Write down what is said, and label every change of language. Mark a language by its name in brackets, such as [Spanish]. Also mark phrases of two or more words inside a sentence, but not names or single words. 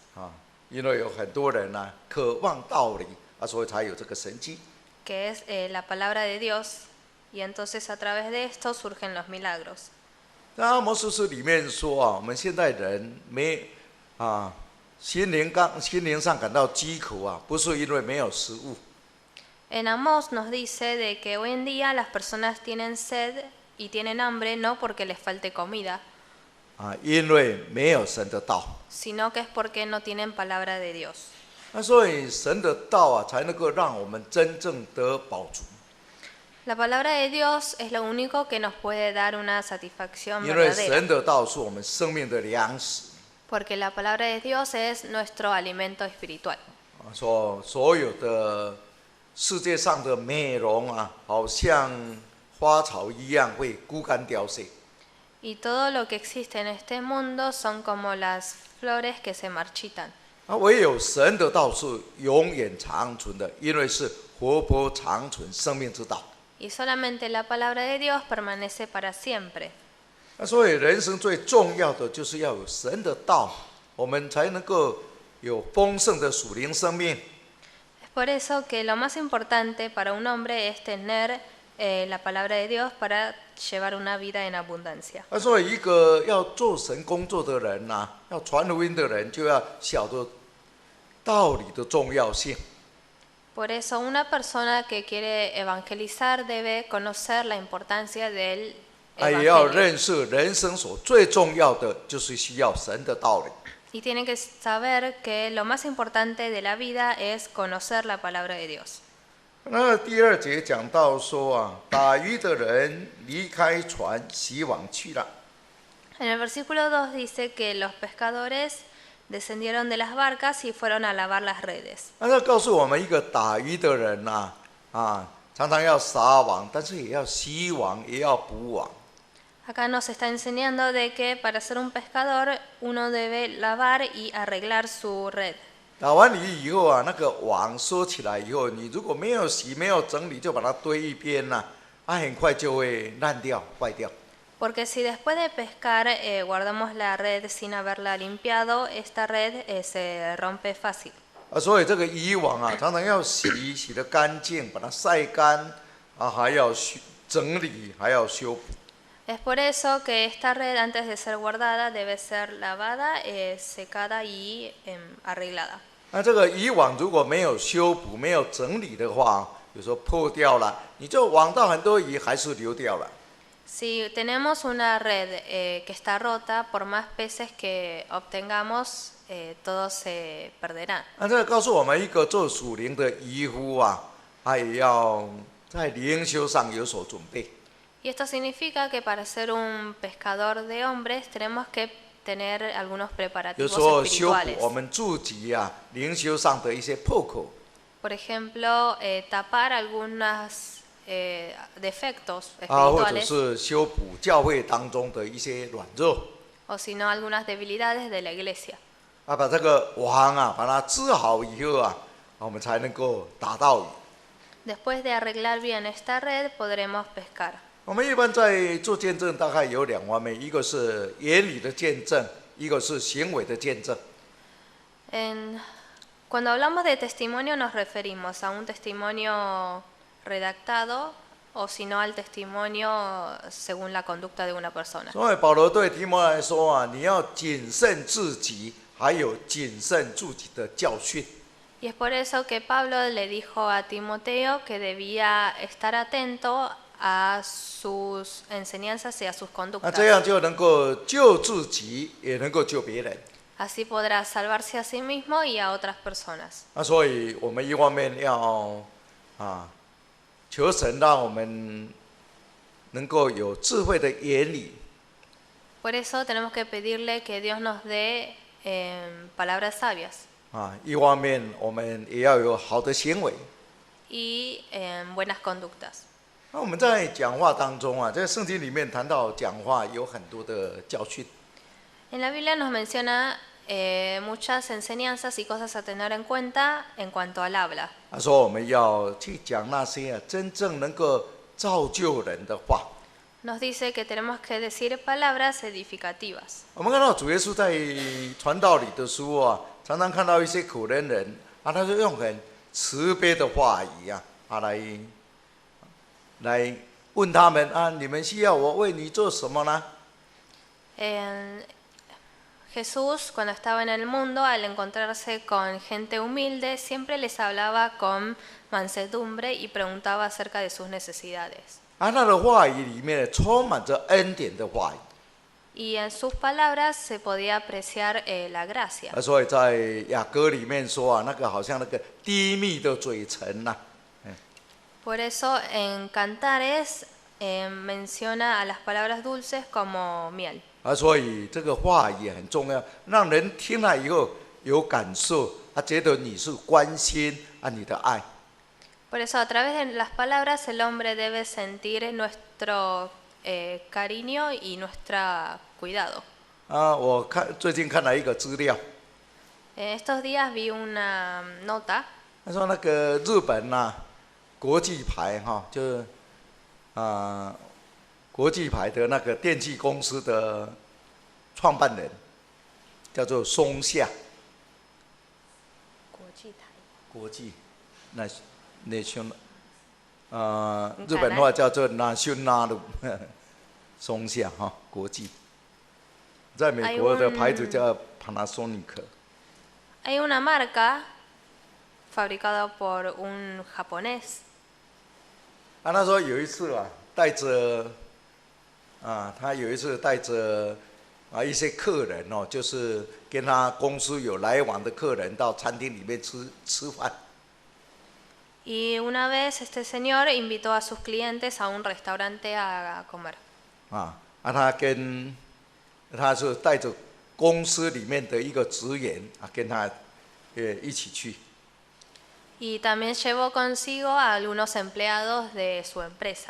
[Chinese] 因为有很多人渴望道理所以才有这个神迹。 [Spanish] Que es la palabra de Dios, y entonces a través de esto surgen los milagros. [Chinese] 在阿摩司书里面说我们现代人心灵上感到饥渴不是因为没有食物。 [Spanish] En Amós nos dice de que hoy en día las personas tienen sed y tienen hambre no porque les falte comida, [Chinese] 因为没有神的道。 [Spanish] sino que es porque no tienen palabra de Dios. [Chinese] 所以神的道才能够让我们真正得饱足。 [Spanish] La palabra de Dios es lo único que nos puede dar una satisfacción [Chinese] 因为 [Spanish] verdadera, [Chinese] 神的道是我们生命的粮食。 [Spanish] porque la palabra de Dios es nuestro alimento espiritual. [Chinese] 所有的世界上的美容好像花草一样会枯干凋谢。 [Spanish] Y todo lo que existe en este mundo son como las flores que se marchitan. [Chinese] 唯有神的道是永远长存的，因为是活泼长存生命之道。 [Spanish] Y solamente la palabra de Dios permanece para siempre. [Chinese] 所以人生最重要的就是要有神的道，我们才能够有丰盛的属灵生命。 [Spanish] Es por eso que lo más importante para un hombre es tener la palabra de Dios para llevar una vida en abundancia. [Chinese] 所以一个要做神工作的人要传福音的人，就要晓得道理的重要性。 [Spanish] Por eso una persona que quiere evangelizar debe conocer la importancia del [Chinese] 也要 [Spanish] evangelio. [Chinese] 认识人生所最重要的就是需要神的道理。 [Spanish] Y tiene que saber que lo más importante de la vida es conocer la palabra de Dios. [Chinese] 那第二节讲到说打鱼的人离开船洗网去了。 [Spanish] En el versículo 2 dice que los pescadores descendieron de las barcas y fueron a lavar las redes. [Chinese] 这告诉我们一个打鱼的人常常要撒网，但是也要洗网，也要补网。 [Spanish] Acá nos está enseñando de que para ser un pescador uno debe lavar y arreglar su red. [Chinese] 打完鱼以后那个网收起来以后，你如果没有洗、没有整理，就把它堆一边很快就会烂掉、坏掉。 [Spanish] Porque si después de pescar guardamos la red sin haberla limpiado, esta red se rompe fácil. [Chinese] 所以这个渔网常常要洗得干净，把它晒干还要整理，还要修补。 [Spanish] Es por eso que esta red antes de ser guardada debe ser lavada, secada y arreglada. [Chinese] 这个渔网如果没有修补、没有整理的话，有时候破掉了，你就网到很多鱼还是流掉了。 [Spanish] Si tenemos una red que está rota, por más peces que obtengamos, todos se perderán. [Chinese] 这个告诉我们一个做属灵的渔夫他也要在灵修上有所准备。 [Spanish] Y esto significa que para ser un pescador de hombres tenemos que tener algunos [Chinese] 有 [Spanish] preparativos [Chinese] 时候修补 [Spanish] espirituales. [Chinese] 我们自己灵修上的一些破口。 [Spanish] Por ejemplo, tapar algunos defectos [Chinese] 或者 [Spanish] espirituales [Chinese] 是修补教会当中的一些软弱。 [Spanish] o si no algunas debilidades de la iglesia. [Chinese] 把这个网把它织好以后我们才能够打到鱼。 [Spanish] Después de arreglar bien esta red, podremos pescar. [Chinese] 我们一般在做见证，大概有两方面，一个是言语的见证，一个是行为的见证。 [Spanish] Cuando hablamos de testimonio nos referimos a un testimonio redactado o si no al testimonio según la conducta de una persona. [Chinese] 所以保罗对提摩太说啊，你要谨慎自己，还有谨慎自己的教训。 [Spanish] Y es por eso que Pablo le dijo a Timoteo que debía estar atento a sus enseñanzas y a sus [Chinese] 那 [Spanish] conductas. [Chinese] 这样就能够救自己，也能够救别人。 [Spanish] Así podrá salvarse a sí mismo y a otras personas. [Chinese] 那所以我们一方面要求神让我们能够有智慧的言语， [Spanish] Por eso tenemos que pedirle que Dios nos dé palabras sabias [Chinese] 一方面我们也要有好的行为。 [Spanish] y buenas conductas. [Chinese] 那我们在讲话当中啊，在圣经里面谈到讲话有很多的教训。 [Spanish] En la Biblia nos menciona muchas enseñanzas y cosas a tener en cuenta en cuanto al habla. [Chinese] 他说我们要去讲那些真正能够造就人的话。 [Spanish] Nos dice que tenemos que decir palabras edificativas. [Chinese] 我们看到主耶稣在传道里的时候啊，常常看到一些可怜人啊，他就用很慈悲的话语啊，来问他们啊，你们需要我为你做什么呢？ [Spanish] Jesús, cuando estaba en el mundo, al encontrarse con gente humilde, siempre les hablaba con mansedumbre y preguntaba acerca de sus necesidades. [Chinese] 啊，他的话语里面充满着恩典的话语。 [Spanish] Y en sus palabras se podía apreciar la gracia. [Chinese] 所以在雅歌里面说啊，那个好像那个低密的嘴唇呐、 [Spanish] Por eso en Cantares menciona a las palabras dulces como miel. [Chinese] 所以这个话语很重要，让人听了以后有感受，觉得你是关心你的爱。 [Spanish] Por eso a través de las palabras el hombre debe sentir nuestro cariño y nuestro cuidado. [Chinese] 我最近看了一个资料， [Spanish] Estos días vi una nota [Chinese] 他说那个日本国际牌就是国际牌的那个电器公司的创办人叫做松下。国际national 日本话叫做 national 松下国际，在美国的牌子叫 Panasonic。 [Spanish] Hay una marca fabricada por un japonés. [Chinese] 他说有一次带着他有一次带着一些客人就是跟他公司有来往的客人到餐厅里面吃饭。 [Spanish] Y una vez este señor invitó a sus clientes a un restaurante a comer. [Chinese] 他是带着公司里面的一个职员跟他一起去。 [Spanish] Y también llevó consigo a algunos empleados de su empresa.